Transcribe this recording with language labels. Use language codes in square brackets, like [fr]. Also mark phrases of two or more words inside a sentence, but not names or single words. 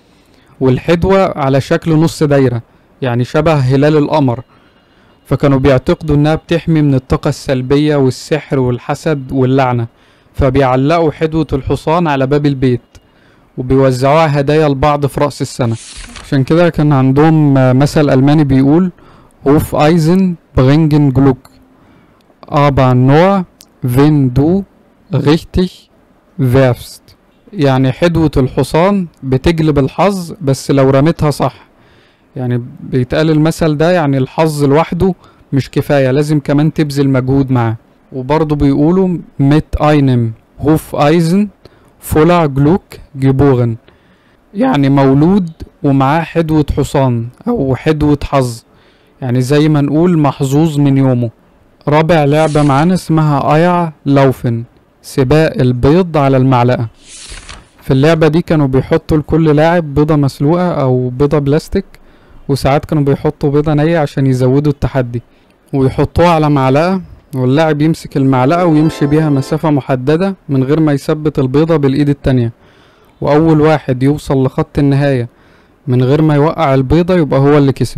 [ar] والحدوة على شكل نص دايرة، يعني شبه هلال القمر، فكانوا بيعتقدوا إنها بتحمي من الطاقة السلبية والسحر والحسد واللعنة، فبيعلقوا حدوة الحصان على باب البيت وبيوزعوها هدايا لبعض في رأس السنة. عشان كده كان عندهم مثل ألماني بيقول [de] Hufeisen bringen Glück aber nur wenn du richtig werfst. [ar] يعني حدوة الحصان بتجلب الحظ بس لو رميتها صح. يعني بيتقال المثل ده يعني الحظ لوحده مش كفاية، لازم كمان تبذل مجهود معاه. وبرضه بيقولوا [de] mit einem Hufeisen voller Glück geboren، [ar] يعني مولود ومعاه حدوة حصان أو حدوة حظ، يعني زي ما نقول محظوظ من يومه. رابع لعبة معانا اسمها ايع لوفن، سباق البيض على المعلقة. في اللعبة دي كانوا بيحطوا لكل لاعب بيضة مسلوقة أو بيضة بلاستيك، وساعات كانوا بيحطوا بيضة نية عشان يزودوا التحدي، ويحطوها على معلقة واللاعب يمسك المعلقة ويمشي بيها مسافة محددة من غير ما يثبت البيضة بالإيد التانية، وأول واحد يوصل لخط النهاية من غير ما يوقع البيضة يبقى هو اللي كسب.